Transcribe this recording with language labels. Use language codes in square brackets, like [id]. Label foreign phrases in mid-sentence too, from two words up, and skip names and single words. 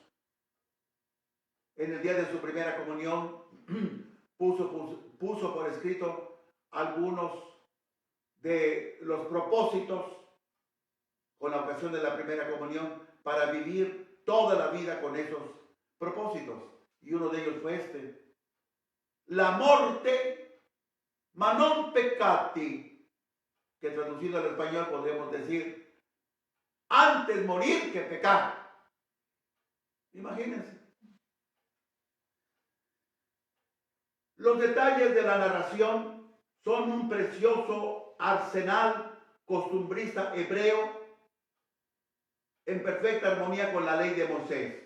[es] En el día de su primera comunión puso por escrito algunos de los propósitos con la ocasión de la primera comunión para vivir toda la vida con esos propósitos. Y uno de ellos fue este: [it] la morte ma non peccati, [es] que traducido al español podríamos decir, antes morir que pecar. Imagínense. Los detalles de la narración son un precioso arsenal costumbrista hebreo en perfecta armonía con la ley de Moisés.